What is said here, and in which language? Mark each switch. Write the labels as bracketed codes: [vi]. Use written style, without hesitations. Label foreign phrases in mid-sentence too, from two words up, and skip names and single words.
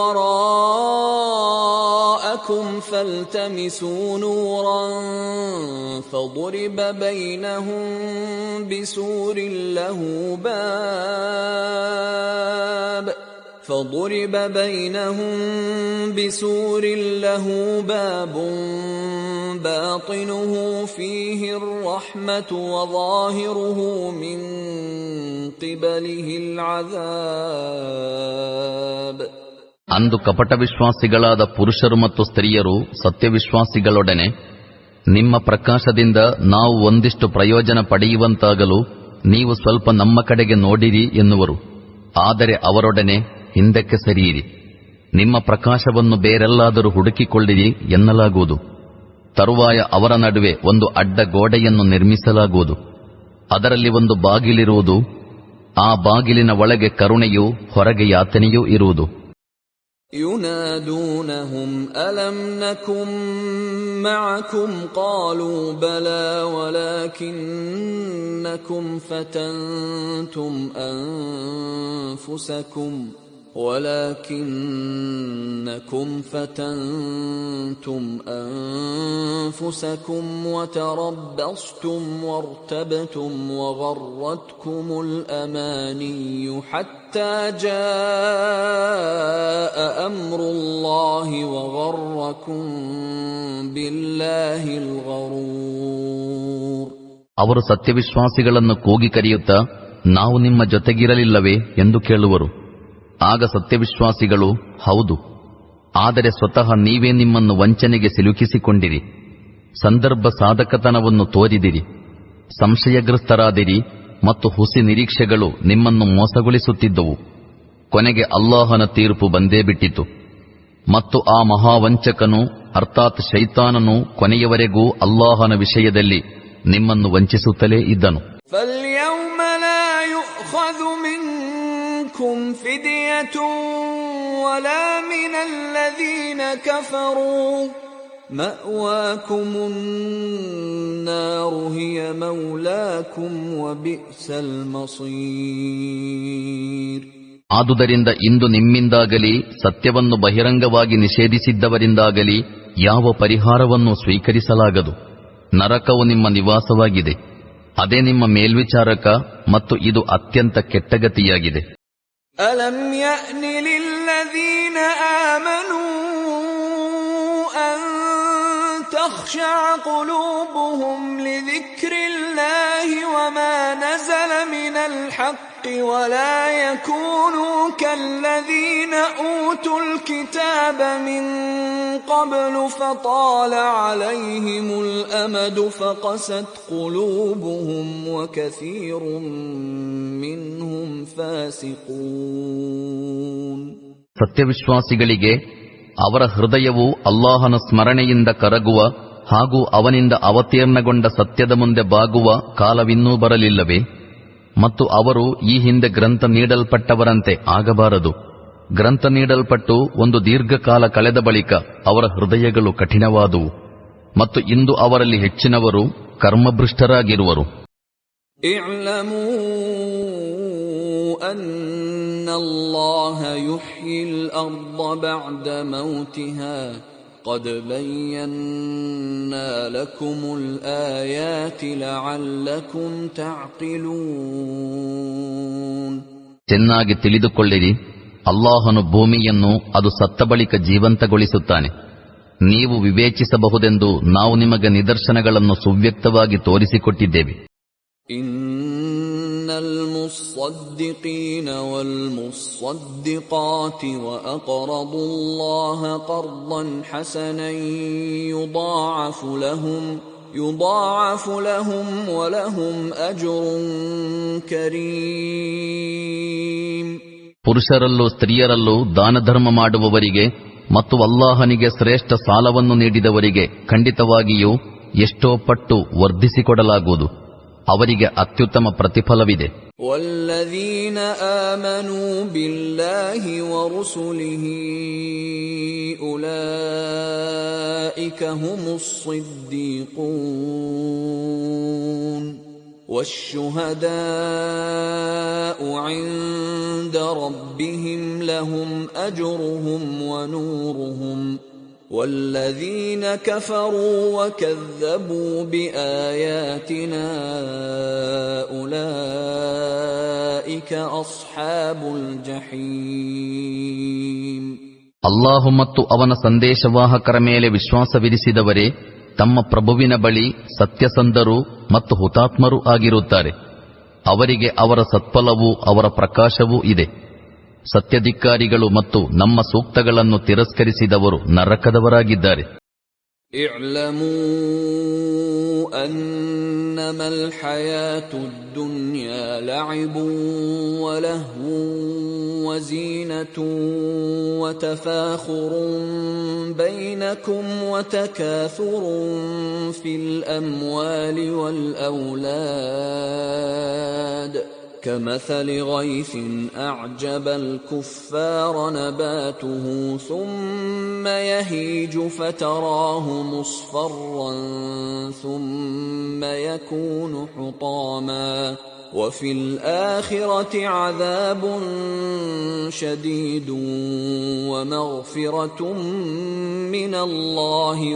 [ar] وَرَاءَكُمْ فَالْتَمِسُوا نُورًا فَضُرِبَ بَيْنَهُم بسور له باب باطنه فيه الرحمة وظاهره من قبله العذاب. [kn] ಅಂದು ಕಪಟ ವಿಶ್ವಾಸಿಗಳಾದ ಪುರುಷರು ಮತ್ತು ಸ್ತ್ರೀಯರು ಸತ್ಯವಿಶ್ವಾಸಿಗಳೊಡನೆ ನಿಮ್ಮ ಪ್ರಕಾಶದಿಂದ ನಾವು ಒಂದಿಷ್ಟು ಪ್ರಯೋಜನ ಪಡೆಯುವಂತಾಗಲು ನೀವು ಸ್ವಲ್ಪ ನಮ್ಮ ಕಡೆಗೆ ನೋಡಿರಿ ಎನ್ನುವರು. ಆದರೆ ಅವರೊಡನೆ ಹಿಂದಕ್ಕೆ ಸರಿಯಿರಿ, ನಿಮ್ಮ ಪ್ರಕಾಶವನ್ನು ಬೇರೆಲ್ಲಾದರೂ ಹುಡುಕಿಕೊಳ್ಳಿರಿ ಎನ್ನಲಾಗುವುದು. ತರುವಾಯ ಅವರ ನಡುವೆ ಒಂದು ಅಡ್ಡ ಗೋಡೆಯನ್ನು ನಿರ್ಮಿಸಲಾಗುವುದು. ಅದರಲ್ಲಿ ಒಂದು ಬಾಗಿಲಿರುವುದು. ಆ ಬಾಗಿಲಿನ ಒಳಗೆ ಕರುಣೆಯೂ ಹೊರಗೆ ಯಾತನೆಯೂ ಇರುವುದು. [ar] ينادونهم ألم نكن معكم قالوا بلى ولكنكم فتنتم أنفسكم وتربصتم وارتبتم وغرتكم الأماني حتى جاء أمر الله وغركم بالله الغرور. [kn] ಅವರು ಸತ್ಯವಿಶ್ವಾಸಿಗಳನ್ನು ಕೂಗಿ ಕರೆಯುತ್ತಾ ನಾವು ನಿಮ್ಮ ಜೊತೆಗಿರಲಿಲ್ಲವೇ ಎಂದು ಕೇಳುವರು. ಆಗ ಸತ್ಯವಿಶ್ವಾಸಿಗಳು ಹೌದು, ಆದರೆ ಸ್ವತಃ ನೀವೇ ನಿಮ್ಮನ್ನು ವಂಚನೆಗೆ ಸಿಲುಕಿಸಿಕೊಂಡಿರಿ, ಸಂದರ್ಭ ಸಾಧಕತನವನ್ನು ತೋರಿದಿರಿ, ಸಂಶಯಗ್ರಸ್ತರಾದಿರಿ ಮತ್ತು ಹುಸಿ ನಿರೀಕ್ಷೆಗಳು ನಿಮ್ಮನ್ನು ಮೋಸಗೊಳಿಸುತ್ತಿದ್ದವು. ಕೊನೆಗೆ ಅಲ್ಲಾಹನ ತೀರ್ಪು ಬಂದೇ ಬಿಟ್ಟಿತು ಮತ್ತು ಆ ಮಹಾವಂಚಕನು ಅರ್ಥಾತ್ ಶೈತಾನನು ಕೊನೆಯವರೆಗೂ ಅಲ್ಲಾಹನ ವಿಷಯದಲ್ಲಿ ನಿಮ್ಮನ್ನು ವಂಚಿಸುತ್ತಲೇ ಇದ್ದನು. [ar] فَالْيَوْمَ لَا يُؤْخَذُ مِنكُمْ فِدْيَةٌ وَلَا مِنَ الَّذِينَ كَفَرُوا مَأْوَاكُمُ النَّارُ هِيَ مَوْلَاكُمْ وَبِئْسَ الْمَصِيرُ. [kn] ಆದುದರಿಂದ ಇಂದು ನಿಮ್ಮಿಂದಾಗಲಿ ಸತ್ಯವನ್ನು ಬಹಿರಂಗವಾಗಿ ನಿಷೇಧಿಸಿದ್ದವರಿಂದಾಗಲಿ ಯಾವ ಪರಿಹಾರವನ್ನು ಸ್ವೀಕರಿಸಲಾಗದು. ನರಕವು ನಿಮ್ಮ ನಿವಾಸವಾಗಿದೆ, ಅದೇ ನಿಮ್ಮ ಮೇಲ್ವಿಚಾರಕ, ಮತ್ತು ಇದು ಅತ್ಯಂತ ಕೆಟ್ಟಗತಿಯಾಗಿದೆ. [ar] ألم يأن للذين آمنوا أن تخشع قلوبهم لذكر الله وما نزل من الحق ولا يكونوا كالذين أوتوا الكتاب من قبل فطال عليهم الأمد فقست قلوبهم وكثير منهم فاسقون. [kn] ಸತ್ಯವಿಶ್ವಾಸಿಗಳಿಗೆ ಅವರ ಹೃದಯವು ಅಲ್ಲಾಹನ ಸ್ಮರಣೆಯಿಂದ ಕರಗುವ ಹಾಗೂ ಅವನಿಂದ ಅವತೀರ್ಣಗೊಂಡ ಸತ್ಯದ ಮುಂದೆ ಬಾಗುವ ಕಾಲವಿನ್ನೂ ಬರಲಿಲ್ಲವೇ? ಮತ್ತು ಅವರು ಈ ಹಿಂದೆ ಗ್ರಂಥ ನೀಡಲ್ಪಟ್ಟವರಂತೆ ಆಗಬಾರದು. ಗ್ರಂಥ ನೀಡಲ್ಪಟ್ಟು ಒಂದು ದೀರ್ಘಕಾಲ ಕಳೆದ ಬಳಿಕ ಅವರ ಹೃದಯಗಳು ಕಠಿಣವಾದುವು, ಮತ್ತು ಇಂದು ಅವರಲ್ಲಿ ಹೆಚ್ಚಿನವರು ಕರ್ಮಭ್ರಷ್ಟರಾಗಿರುವರು. [ar] اعلموا أن الله يحيي الأرض بعد موتها قد بينا لكم الآيات لعلكم تعقلون. [kn] ಚೆನ್ನಾಗಿ ತಿಳಿದುಕೊಳ್ಳಿರಿ, ಅಲ್ಲಾಹನು ಭೂಮಿಯನ್ನು ಅದು ಸತ್ತ ಬಳಿಕ ಜೀವಂತಗೊಳಿಸುತ್ತಾನೆ. ನೀವು ವಿವೇಚಿಸಬಹುದೆಂದು ನಾವು ನಿಮಗೆ ನಿದರ್ಶನಗಳನ್ನು ಸುವ್ಯಕ್ತವಾಗಿ ತೋರಿಸಿಕೊಟ್ಟಿದ್ದೇವೆ. [ar] المصدقين والمصدقات وأقرضوا الله قرضا حسنا يضاعف لهم ولهم أجر كريم. [kn] ಪುರುಷರಲ್ಲೂ ಸ್ತ್ರೀಯರಲ್ಲೂ ದಾನಧರ್ಮ ಮಾಡುವವರಿಗೆ ಮತ್ತು ಅಲ್ಲಾಹನಿಗೆ ಶ್ರೇಷ್ಠ ಸಾಲವನ್ನು ನೀಡಿದವರಿಗೆ ಖಂಡಿತವಾಗಿಯೂ ಎಷ್ಟೋ ಪಟ್ಟು ವರ್ಧಿಸಿಕೊಡಲಾಗುವುದು. ಅವರಿಗೆ ಅತ್ಯುತ್ತಮ ಪ್ರತಿಫಲವಿದೆ. [ar] والذين آمنوا بالله ورسله أولئك هم الص صديقون والشهداء عند ربهم لهم أجرهم ونورهم والذين كفروا وكذبوا بآياتنا أولئك أصحاب الجحيم. [kn] ಅಲ್ಲಾಹು ಮತ್ತು ಅವನ ಸಂದೇಶವಾಹಕರ ಮೇಲೆ ವಿಶ್ವಾಸವಿರಿಸಿದವರೇ ತಮ್ಮ ಪ್ರಭುವಿನ ಬಳಿ ಸತ್ಯಸಂಧರು ಮತ್ತು ಹುತಾತ್ಮರೂ ಆಗಿರುತ್ತಾರೆ. ಅವರಿಗೆ ಅವರ ಸತ್ಫಲವೂ ಅವರ ಪ್ರಕಾಶವೂ ಇದೆ. ಸತ್ಯಧಿಕಾರಿಗಳು ಮತ್ತು ನಮ್ಮ ಸೂಕ್ತಗಳನ್ನು ತಿರಸ್ಕರಿಸಿದವರು ನರಕದವರಾಗಿದ್ದಾರೆ. [ar] اعلموا أنما الحياة الدنيا لعب ولهو وزينة وتفاخر بينكم وتكاثر في الأموال وال ಔಲಾದ್ كمثل غيث أعجب الكفار نباته ثم يهيج فتراه مصفرا ثم يكون حطاما وفي الآخرة عذاب شديد ومغفرة من الله